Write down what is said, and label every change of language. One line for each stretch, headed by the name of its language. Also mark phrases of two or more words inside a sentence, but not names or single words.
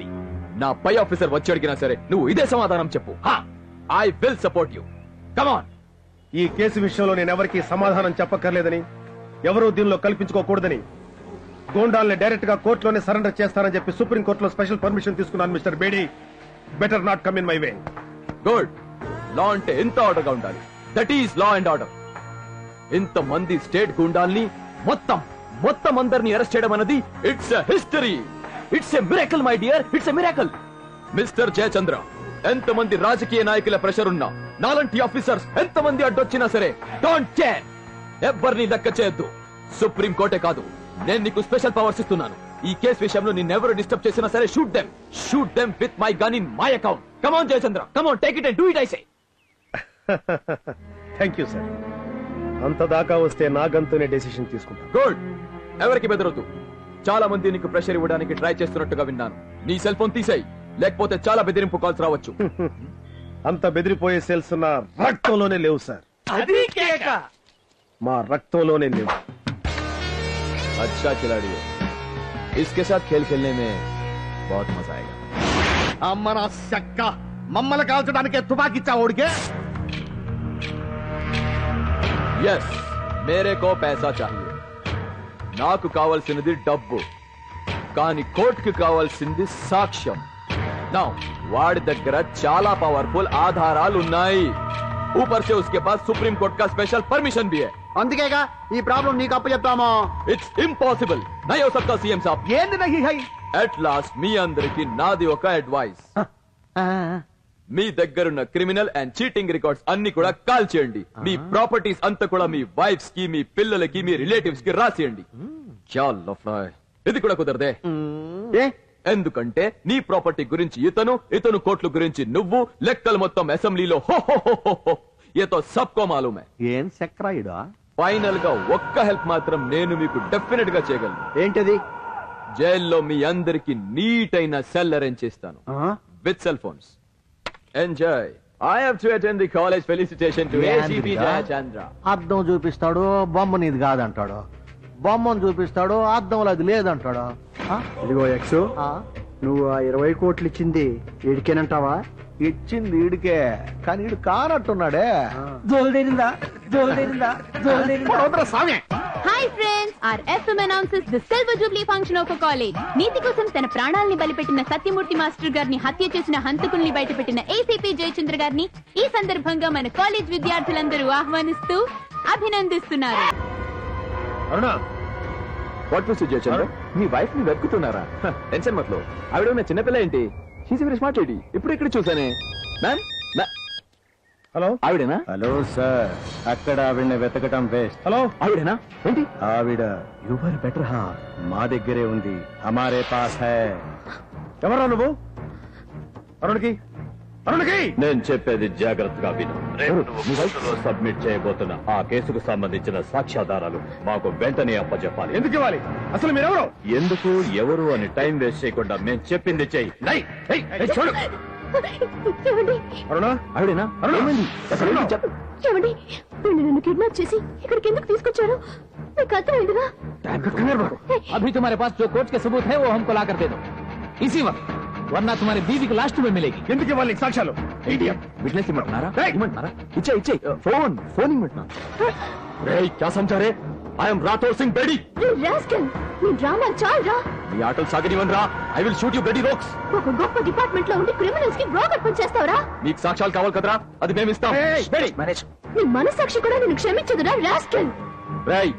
Telugu: నా పై ఆఫీసర్ వచ్చి అడిగినా సరే నువ్వు ఇదే సమాధానం చెప్పు.
English: I will support you. Come on.
Telugu: ఈ కేసు విషయంలో నేను ఎవరికి సమాధానం చెప్పక్కర్లేదని, ఎవరూ దీనిలో కల్పించుకోకూడదని, గోండాల్ని డైరెక్ట్ గా కోర్టులోనే సరెండర్ చేస్తానని చెప్పి సుప్రీం కోర్టులో
English: special permission
Telugu: తీసుకున్నాను మిస్టర్ బేడీ.
English: Better not come in my way.
Telugu: గుడ్. లా అంటే ఎంత ఆర్డర్గా ఉండాలి.
English: That is law and order.
Telugu: ఇంతమంది స్టేట్ గుండాల్ని మొత్తం అందరినీ అరెస్ట్ చేయడం అన్నది
English: It's a history. It's a miracle my dear. It's a miracle.
Telugu: మిస్టర్ జయచంద్ర, ఎంతమంది రాజకీయ నాయకుల ప్రెషర్ ఉన్నా, నాలంటి ఆఫీసర్స్ ఎంతమంది అడ్డొచ్చినా సరే
English: don't care.
Telugu: ఎవ్వరిని లెక్క చేయొద్దు. సుప్రీం కోర్టే కాదు, నేను నీకు
English: special powers
Telugu: ఇస్తున్నాను. ఈ కేసు విషయంలో నిన్నెవరు డిస్టర్బ్ చేసినా సరే
English: shoot them with my gun in my account. Come on Jayachandra, Come on, take it and do it. I say Thank you sir.
Telugu: అంత దాకా వస్తే నా గంతోనే డెసిషన్ తీసుకుంటాను. గుడ్. ఎవరికి బెదరొద్దు. చాలా మంది నీకు ప్రెషర్ ఇవ్వడానికి ట్రై చేస్తున్నట్టుగా విన్నాను. నీ
English: cell phone
Telugu: తీసేయి, లేకపోతే చాలా బెదిరింపు కాల్స్ రావచ్చు. అంత బెదిరిపోయే సెల్స్ నా రక్తంలోనే లేవు సార్. మా రక్తంలోనే లేవు.
Hindi: अच्छा खिलाड़ी हो. इसके साथ खेल खेलने में बहुत मजा आएगा.
Telugu: అమ్మరా చెక్క, మమ్మల్ని కాల్చడానికి తుపాకిచ్చా ఓడికే.
Hindi: यस, मेरे को पैसा चाहिए.
Telugu: నాకు కావాల్సినది డబ్బు, కానీ కోర్టుకి కావాల్సింది సాక్ష్యం. నౌ వాడి దగ్గర చాలా పవర్ఫుల్ ఆధారాలు ఉన్నాయి.
Hindi: ऊपर से उसके पास सुप्रीम कोर्ट का
English: special permission
Hindi: भी है.
Telugu: అందుకేగా ఈ ప్రాబ్లం నీకు అప్పు చెప్తామో.
English: It's impossible.
Hindi: नहीं हो सकता सीएम साब. ఏంది नहीं है?
English: at last
Telugu: మీ అందరికి నాది ఒక అడ్వైస్. మీ దగ్గరున్న
English: criminal and cheating records
Telugu: అన్ని కూడా కాల్ చేయండి. మీ ప్రాపర్టీస్ అంతా కూడా మీ వైఫ్స్ కి, మీ పిల్లలకి, మీ రిలేటివ్స్ కి రాసేయండి. ఇది కూడా కుదరదే. ఎందుకంటే నీ ప్రాపర్టీ గురించి ఇతను కోర్టుల గురించి నువ్వు, లెక్కలు మొత్తం అసెంబ్లీలో హో హో హో హో హో.
Hindi: ये तो सबको मालूम है.
Telugu: ఏం చక్రాయుడా? ఫైనల్ గా ఒక్క హెల్ప్ మాత్రం నేను మీకు డెఫినెట్ గా చేయగలను. ఏంటది? జైల్లో మీ అందరికి నీట్ అయిన సెల్ అరేంజ్ చేస్తాను
English: with cell phones.
Telugu: ఎంజాయ్.
English: I have to attend the college felicitation to ACP Jayachandra.
Telugu: అద్దం చూపిస్తాడు, బొమ్మ నీది కాదంటాడు. బొమ్మను చూపిస్తాడు, అద్దంలో అది లేదంటాడు. ఇదిగో ఎక్స్, నువ్వు ఆ 20 కోట్లు ఇచ్చింది వీడికేనంటావా? ఇచ్చింది ఈడికే, కానీ ఈడు కానట్టున్నాడే.
English: Hi friends, our FM announces the Silver Jubilee function of a college.
Telugu: నీతి కోసం తన ప్రాణాల్ని బలిపెట్టిన సత్యమూర్తి మాస్టర్ గారిని హత్య చేసిన హంతకుల్ని బయటపెట్టిన ఏసీపీ జయచంద్ర గారిని ఈ సందర్భంగా మన కాలేజ్ విద్యార్థులందరూ ఆహ్వానిస్తూ అభినందిస్తున్నారు. అరుణా, వాట్ మిస్టర్ జయచంద్ర, మీ వైఫ్ ని వెతుకుతున్నారా? టెన్షన్ మట్లో. ఆవిడ ఉన్న చిన్నపిల్ల ఏంటి?
English: She's very smart lady.
Telugu: ఇప్పుడు ఇక్కడ చూసానే. మ్యామ్, హలో, ఆవిడేనా? హలో సార్, అక్కడ ఆవిడని వెతకటం వేస్ట్. హలో, ఆవిడేనా? ఏంటి ఆవిడ
English: your better half
Telugu: మా దగ్గరే ఉంది,
Hindi: हमारे पास है.
Telugu: ఎవరా నువ్వు? అరుణ్కి నేను చెప్పేది జాగ్రత్తగా విను. రేపు నువ్వు కోర్టులో సబ్మిట్ చేయబోతున్న ఆ కేసుకు సంబంధించిన సాక్ష్యాధారాలు మాకు వెంటనే అప్పచెప్పాలి. ఎందుకు ఇవ్వాలి? అసలు మీరెవరు? ఎందుకు ఎవరు అని
English: time waste
Telugu: చేయకుండా మేము చెప్పింది చెయ్యి. అరుణా, ఆవిడేనా? ఏమండి, వీళ్ళు నన్ను కిడ్నాప్ చేసి ఇక్కడికి ఎందుకు తీసుకొచ్చారు? మీకు అర్థమైందిగా?
Hindi: अभी तुम्हारे पास जो कोर्ट के सबूत है वो हमको ला कर दे दो इसी वक्त, वरना तुम्हारी बीवी को लास्ट में मिलेगी.
Telugu: ఎందుకు ఇవ్వాలి నీకు సాక్ష్యాలు? విట్నెస్ ఇమ్మంటున్నారా? ఇచ్చే ఫోన్ ఇమ్మంటున్నా.
Hindi: क्या समझा रे?
English: I'm Rathore Singh Bedi.
Telugu: నీ డ్రామా చాలరా? నీ ఆటలు సాగనివన్ రా.
English: I will shoot you Bedi rocks.
Telugu: ఒక గొప్ప డిపార్ట్మెంట్ లో ఉండి క్రిమినల్స్ కి బ్రోకర్ పని చేస్తావరా? నీకు సాక్ష్యాలు కావాలి కదరా, అది మేము ఇస్తాం. నీ మనసాక్షి కూడా నిన్ను క్షమించదురా రాస్కల్.